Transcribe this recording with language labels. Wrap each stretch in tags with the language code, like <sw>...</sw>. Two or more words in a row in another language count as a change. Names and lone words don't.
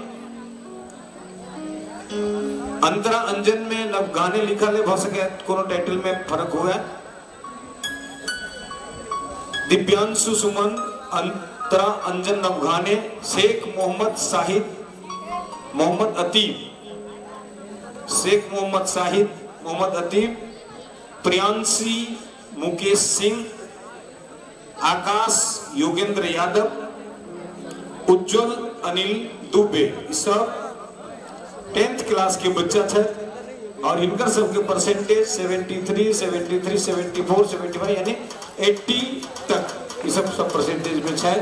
<bho>अंतरा अंजन में नवघाने लिखा ले हो सके कोनो टाइटल में फर्क हुआ है। दिव्यांशु सुमन, अंतरा अंजन नवघाने, शेख मोहम्मद शाहिद, मोहम्मद अतीब, शेख मोहम्मद शाहिद, मोहम्मद अतीब, प्रियांशी मुकेश सिंह, आकाश योगेंद्र यादव, उज्जवल अनिल दुबे, सब 10th क्लास के बच्चा थे और इनकर सबके परसेंटेज 73, 74, 75 यानी 80 तक ये सब परसेंटेज में है।</bho>